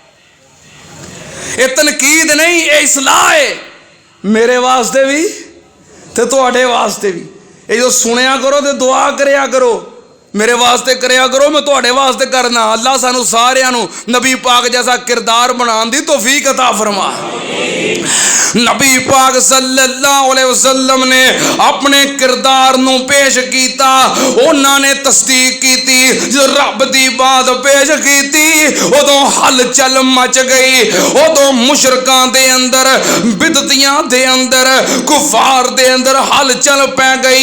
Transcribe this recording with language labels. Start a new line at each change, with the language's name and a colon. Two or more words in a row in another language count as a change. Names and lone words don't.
Punjabi: یہ تنقید نہیں، یہ اصلاح ہے میرے واسطے بھی تے تہاڈے واسطے بھی ते तुहाडे वास्ते भी। یہ جو سنیا کرو تو دعا کریا کرو، میرے واسطے کریا کرو، میں تہاڈے واسطے کرناں. اللہ سانوں ساریاں نوں نبی پاک جیسا کردار بنانے دی توفیق عطا فرما. نبی پاک
Arabic: صلی اللہ علیہ وسلم
Punjabi: نے اپنے کردار نوں پیش کیتا، انہاں نے تصدیق کیتی، جو رب دی بات پیش کیتی اودوں ہلچل مچ گئی. اودوں مشرکاں دے اندر، بدعتیاں دے اندر، کفار دے اندر ہلچل پے گئی.